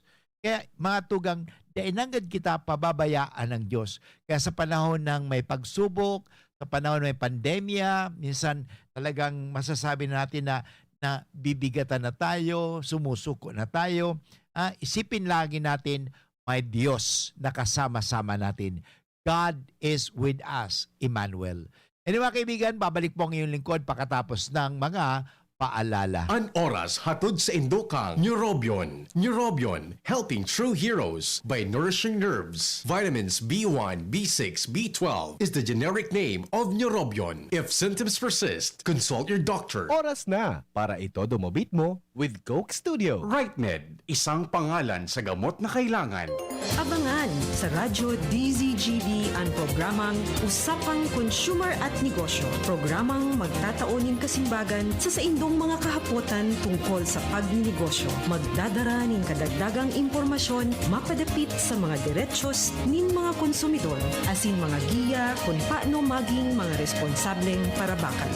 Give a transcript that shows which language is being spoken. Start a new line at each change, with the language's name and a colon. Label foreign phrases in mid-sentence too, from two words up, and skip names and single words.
Bikol: Kaya mga tugang, dainangad kita
Filipino: pababayaan ng Diyos. Kaya sa panahon ng may pagsubok, sa panahon ng may pandemya, minsan talagang masasabi natin na bibigatan na tayo, sumusuko na tayo. Isipin lagi natin, may Diyos na kasama-sama natin.
English: God is with us, Emmanuel.
Filipino: Anyway mga kaibigan, babalik po ang iyong lingkod pagkatapos ng mga paalala.
Bikol: An oras hatod sa Indokang Neurobion. Neurobion,
English: helping true heroes by nourishing nerves. Vitamins B1, B6, B12 is the generic name of Neurobion. If symptoms persist, consult your doctor.
Filipino: Oras na para itodo mo
English: beat mo with
Filipino: Coke Studio. RightMed, isang pangalan sa gamot na kailangan. Abangan sa Radyo DZGB ang programang Usapang Consumer at Negosyo.
Bikol: Programang magtataunin kasimbagan sa indong mga kahapotan tungkol sa pagninegosyo. Magdadara ning kadagdagang impormasyon mapadapit sa mga diretsyon nin mga konsumidor asin mga giya kung paano maging mga responsableng parabakan.